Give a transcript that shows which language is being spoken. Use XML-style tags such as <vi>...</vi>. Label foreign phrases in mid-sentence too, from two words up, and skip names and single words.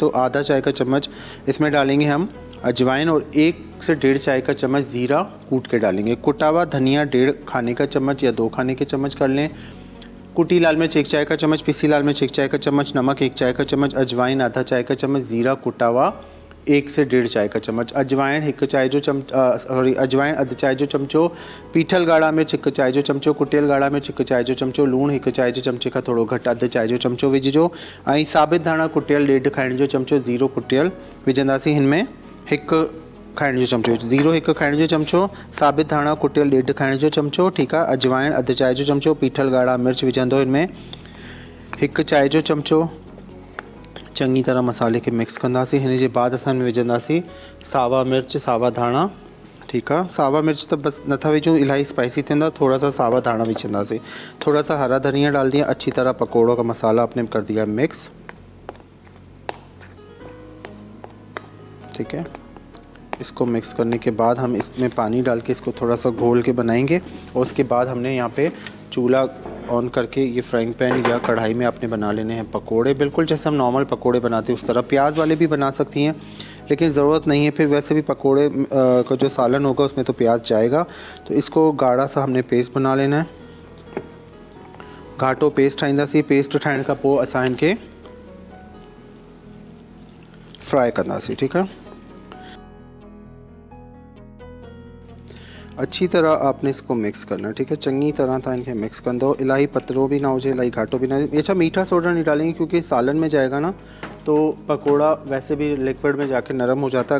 <ur>تو آدھا چائے کا چمچ اس میں ڈالیں گے ہم اجوائن، اور 1 سے 1.5 چائے کا چمچ زیرہ کوٹ کے ڈالیں گے. کٹا ہوا دھنیا 1.5 کھانے کا چمچ یا 2 کھانے کے چمچ کر لیں. کٹی لال مرچ 1 چائے کا چمچ، پسی لال مرچ 1 چائے کا چمچ، نمک 1 چائے کا چمچ، اجوائن آدھا چائے کا چمچ، زیرہ کٹا ہوا 1 سے 1.5 چائے کا چمچ,</ur> <sd>अजवाइन 1 चाय जो अजवाइन अध चाय जो चमचो, पीठल ॻाढ़ा मिर्च 1 चाय जो चमचो, कुटियल ॻाढ़ा मिर्च 1 चाय जो चमचो, लूणु 1 चाय जो चमचे खां थोरो घटि अध चाय जो चमचो विझिजो। ऐं साबित धाणा कुटियल 1.5 खाइण जो चमचो, ज़ीरो कुटियल विझंदासीं। हिन में 1 खाइण जो चमचो, ज़ीरो 1 खाइण जो चमचो, साबित धाणा कुटियल 1.5 खाइण जो चमचो, ठीकु आहे। अजवाइन अध चाय जो चमचो, पीठल ॻाढ़ा मिर्च विझंदो हिन में 1 चाय जो चमचो। चङी तरह मसाले खे मिक्स कंदासीं। हिन जे बाद असां विझंदासीं सावा मिर्च, सावा धाणा, ठीकु आहे। सावा मिर्च तो बस नथा विझूं, इलाही स्पाइसी थींदा, थोड़ा सा सावा धाणा विझंदासीं।</sd> <ur>تھوڑا سا ہرا دھنیا ڈال دیا۔ اچھی طرح پکوڑوں کا مسالا آپ نے کر دیا مکس، ٹھیک ہے. اس کو مکس کرنے کے بعد ہم اس میں پانی ڈال کے اس کو تھوڑا سا گھول کے بنائیں گے. اور اس کے بعد ہم نے یہاں پہ چولہا آن کر کے یہ</ur> <en>frying pan</en> <ur>یا کڑاہی میں آپ نے بنا لینے ہیں پکوڑے، بالکل جیسے ہم نارمل پکوڑے بناتے ہیں اس طرح. پیاز والے بھی بنا سکتی ہیں لیکن ضرورت نہیں ہے، پھر ویسے بھی پکوڑے کا جو سالن ہوگا اس میں تو پیاز جائے گا. تو اس کو گاڑھا سا ہم نے پیسٹ بنا لینا ہے.</ur> <sd>घाटो पेस्ट ठाहींदासीं। पेस्ट ठाहिण खां पोइ असां इनखे फ्राई कंदासीं, ठीकु है।</sd> <ur>اچھی طرح آپ نے اس کو مکس کرنا ہے، ٹھیک ہے. چنگی طرح تھا ان کے مکس کر دو.</ur> <sd>इलाही पतरो</sd> <ur>بھی نہ ہو جائے,</ur> <sd>इलाही घाटो</sd> <ur>بھی نہ ہو. اچھا، میٹھا سوڈا نہیں ڈالیں گے کیونکہ سالن میں جائے گا نا، تو پکوڑا ویسے بھی لیکوئڈ میں جا کے نرم ہو جاتا ہے.</ur>